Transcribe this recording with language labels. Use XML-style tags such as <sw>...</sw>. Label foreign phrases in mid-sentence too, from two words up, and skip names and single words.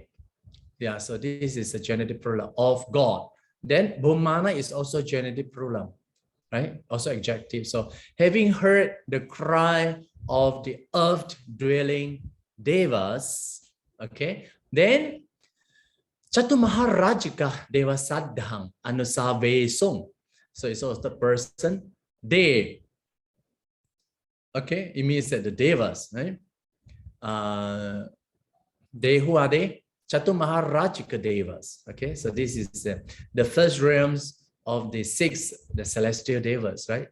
<en>Yeah, so this is a genitive plural of God. Then Bhumana is also genitive plural, right? Also adjective. So having heard the cry of the earth-dwelling devas, okay?</en> <pi>Then Chaturmaharajika devasaddhang anusavesum.</pi> <en>So it's also the person, they. Okay, it means that the devas, right? They, who are they? Chaturmaharajika devas. Okay, so this is the first realms of the celestial devas, right?</en>